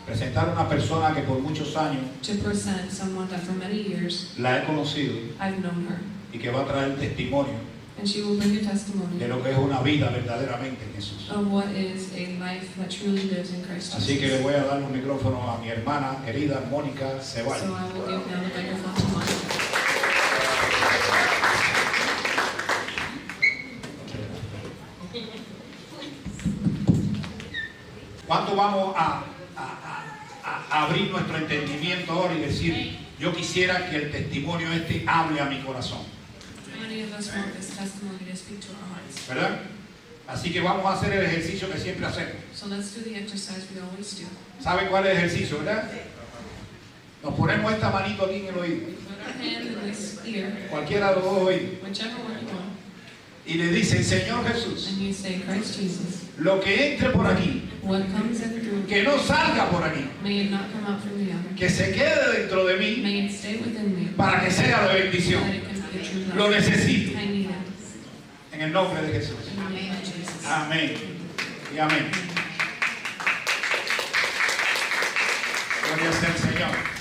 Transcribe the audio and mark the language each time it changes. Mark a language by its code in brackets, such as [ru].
[es] presentar a una persona que por muchos años [en] to present someone that for many years [es] la he conocido [en] I've known her. [es] y que va a traer testimonio [en] And she will bring a testimony [es] de lo que es una vida verdaderamente en Jesús. [en] of what is a life that truly lives in Christ Jesus. [es] Así que le voy a dar un micrófono a mi hermana querida Mónica Ceballos. [en] So I will give now the microphone to Monica. [es] ¿Cuánto vamos a abrir nuestro entendimiento ahora y decir, yo quisiera que el testimonio este hable a mi corazón? [en] How many of us want this testimony to speak to our hearts? [es] ¿Verdad? Así que vamos a hacer el ejercicio que siempre hacemos. [en] So let's do the exercise we always do. [es] ¿Saben cuál es el ejercicio, verdad? Nos ponemos esta manito aquí en el oído, [en] Put our hand in this ear, [es] cualquiera de los dos oídos, [en] whichever one you want, [es] y le dicen, Señor Jesús, [en] and you say, Christ Jesus, [es] lo que entre por aquí, [en] what comes in through, [es] que no salga por aquí, [en] may it not come out from the other. [es] que se quede dentro de mí [en] May it stay within me, [es] para que sea de [en] so [es] bendición. [en] that it can be a true [es] Lo [en] love. [es] necesito [en] I need it. [es] en el nombre de Jesús. [en] In the name of Jesus. [es] Amén y amén. Gloria sea el Señor.